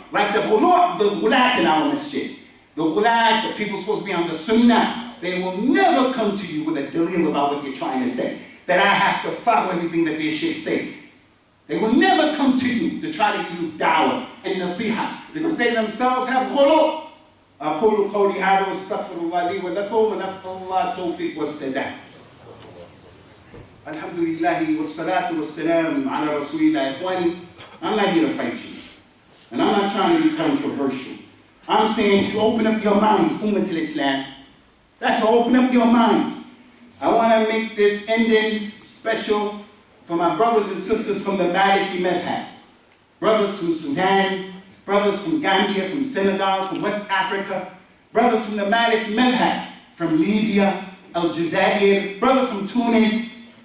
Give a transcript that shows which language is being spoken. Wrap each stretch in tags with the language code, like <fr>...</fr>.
<en>Like the ghulat in our masjid. The ghulat, the people supposed to be on the sunnah, they will never come to you with a dalil about what you're trying to say. That I have to follow everything that their sheikh say. They will never come to you to try to give you dawah and nasiha, because they themselves have ghulu.</en> <ar>أقول قولي هذا واستغفر الله لي ولكم ونسأل الله التوفيق والسداد. الحمد لله والصلاة والسلام على رسول الله.</ar> <en>إخواني, I'm not here to fight you, and I'm not trying to be controversial. I'm saying to open up your minds, Ummat al-Islam. That's to open up your minds. I want to make this ending special for my brothers and sisters from the Maliki Madhab, brothers from Sudan, brothers from Gambia, from Senegal, from West Africa, brothers from the Malik Madhab, from Libya, Aljazair, brothers from Tunis.</en>